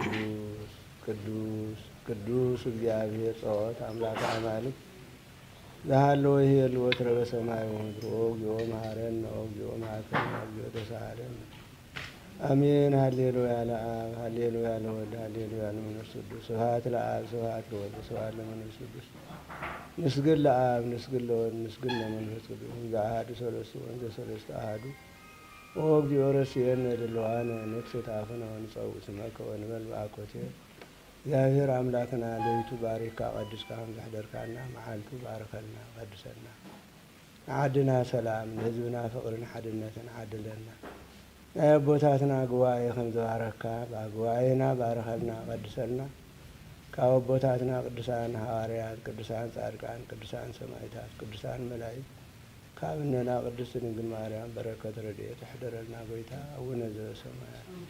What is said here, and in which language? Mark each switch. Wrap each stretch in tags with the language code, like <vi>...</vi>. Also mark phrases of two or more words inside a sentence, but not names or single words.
<gez>ቅዱስ እግዚአብሔር ጸወት አምላከ አማልክት ዘሃለወ ይሄልዎ ወትረ በሰማይ ወምድር ወእግዚኦ መሐረነ ወእግዚኦ መሐረነ ወእግዚኦ ተሳሃለነ አሜን። ሃሌሉያ ለአብ ሃሌሉያ ለወልድ ሃሌሉያ ለመንፈስ ቅዱስ ስብሐት ለአብ ስብሐት ለወልድ ስብሐት ለመንፈስ ቅዱስ ንስግድ ለአብ ንስግድ ለወልድ ንስግድ ለመንፈስ ቅዱስ ዘአሐዱ ሠለስቱ ወንዘ ሰለስቱ አሐዱ ወእግዚኦ ረሲየነ ድሉዋነ ንክስት አፍነ ወንጸውዕ ስመከ ወንበል በአኮቴት እግዚአብሔር</gez> <ti>አምላክና ለይቱ ባሪካ ቀድስካ ምዛሕደርካና መዓልቱ ባርከልና ቀድሰና ዓድና ሰላም ንህዝብና ፍቅርን ሓድነትን ዓድለና ናይ ኣቦታትና ጉባኤ ከም ዝባረካ ጉባኤና ባርከልና ቀድሰልና ካብ ኣቦታትና ቅዱሳን ሐዋርያት ቅዱሳን ጻድቃን ቅዱሳን ሰማዕታት ቅዱሳን መላእክት ካብነና ቅድስት ድንግል ማርያም በረከት ረድኤት ይሕደረልና ጎይታ</ti> <gez>አቡነ ዘበሰማያት</gez>